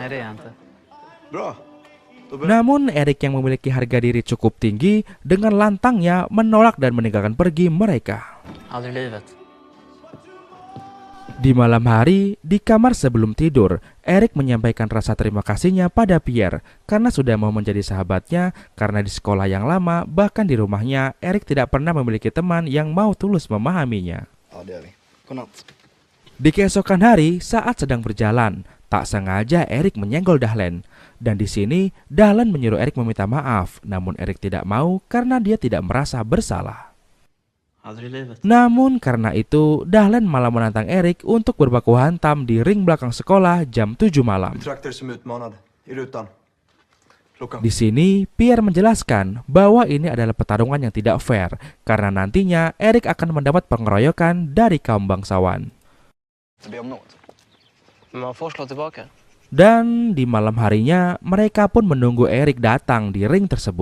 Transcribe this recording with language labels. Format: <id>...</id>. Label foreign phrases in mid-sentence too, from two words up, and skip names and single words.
<id>Namun Erik yang memiliki harga diri cukup tinggi dengan lantangnya menolak dan meninggalkan pergi mereka. Di malam hari, di kamar sebelum tidur, Erik menyampaikan rasa terima kasihnya pada Pierre karena sudah mau menjadi sahabatnya. Karena di sekolah yang lama, bahkan di rumahnya, Erik tidak pernah memiliki teman yang mau tulus memahaminya.</id> <sv>Ja, det gör vi. Godnatt.</sv> <id>Di keesokan hari, saat sedang berjalan, tak sengaja Erik menyenggol Dahlen. Dan di sini, Dahlen menyuruh Erik meminta maaf, namun Erik tidak mau karena dia tidak merasa bersalah. Namun karena itu, Dahlen malah menantang Erik untuk berbaku hantam di ring belakang sekolah jam 7 malam.</id> <sv>Betraktar som utmanad i rutan.</sv> <id>Di sini, Pierre menjelaskan bahwa ini adalah pertarungan yang tidak fair karena nantinya Erik akan mendapat pengeroyokan dari kaum bangsawan. Dan di malam harinya, mereka pun menunggu Erik datang di ring tersebut.</id>